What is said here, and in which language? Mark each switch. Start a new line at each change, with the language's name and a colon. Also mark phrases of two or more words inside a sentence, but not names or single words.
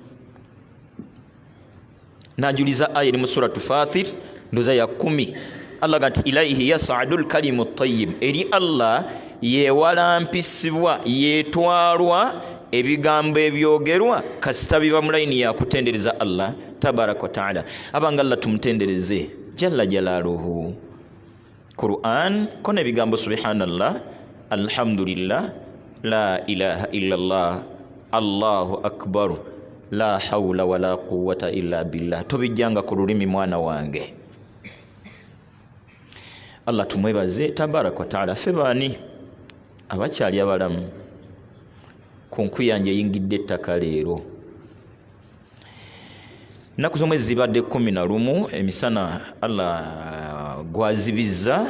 Ganda: Najuliza aya eri mu suratu Fatir ndoza ya 10, Allah gati
Arabic: إليه يصعد الكلم الطيب,
Ganda: eri Allah yewalampisibwa yetwalwa ebigambo ebyogerwa kasita biba mu layini ya kutendereza Allah
Arabic: تبارك وتعالى.
Ganda: Abanga Allah tumutendereze
Arabic: جل جلاله.
Ganda: Quran kona ebigambo
Arabic: سبحان الله، الحمد لله، لا إله إلا الله، الله أكبر، لا حول ولا قوة إلا بالله.
Ganda: Tobijjanga ku lulimi mwana wange. Allah tumwebaze
Arabic: تبارك وتعالى.
Ganda: Febani abakyali abalamu ku nkuyanja eyingidde ettaka leero. Ennaku z'omwezi zibadde 11 emisana Allah gwazibizza.